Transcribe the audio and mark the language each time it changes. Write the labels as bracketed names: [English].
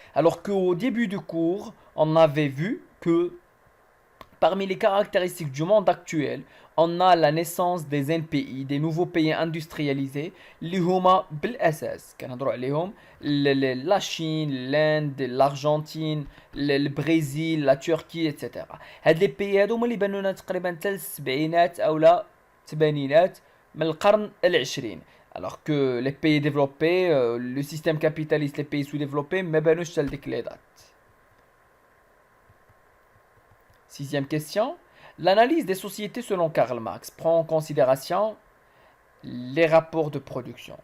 [French] Alors qu'au début du cours, on avait vu que parmi les caractéristiques du monde actuel, on a la naissance des NPI, des nouveaux pays industrialisés, [Arabic] اللي هما بالأساس كنهضروا عليهم [French] la Chine, l'Inde, l'Argentine, le Brésil, la Turquie, etc. [Arabic] هاد les pays هادو هما اللي بانوا لنا تقريبا حتى السبعينات أو لا الثمانينات من القرن العشرين. [French] Alors que les pays développés, le système capitaliste, les pays sous-développés, [Arabic] ما بانوش حتى لديك [French] les dates. Sixième question. L'analyse des sociétés selon Karl Marx prend en considération les rapports de production.